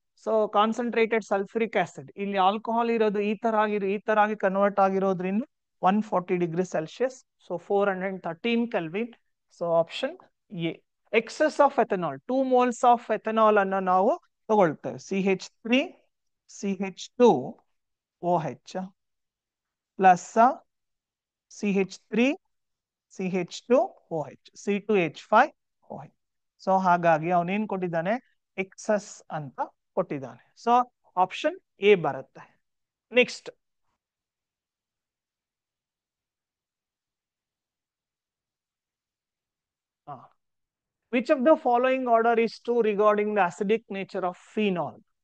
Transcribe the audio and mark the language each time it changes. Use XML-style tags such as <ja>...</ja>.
<kn>So concentrated sulphuric acid ಇಲ್ಲಿ alcohol ಇರೋದು ಈ ತರ ಆಗಿ ಕನ್ವರ್ಟ್ ಆಗಿರೋದ್ರಿಂದ 140 degree Celsius. So 413 kelvin. So option A. Excess of ethanol 2 moles of ethanol ಅನ್ನ ನಾವು ತಗೊಳ್ತೇವೆ. CH3 CH2 OH plus CH3 CH2 OH C2H5 OH. So ಹಾಗಾಗಿ ಅವನೇನ್ ಕೊಟ್ಟಿದ್ದಾನೆ, ಎಕ್ಸಸ್ ಅಂತ ಕೊಟ್ಟಿದ್ದಾನೆ.</kn> <en>so option A</en> <kn>ಬರುತ್ತೆ.</kn> <en>Next, which of the following order is to regarding the acidic nature of phenol.</en>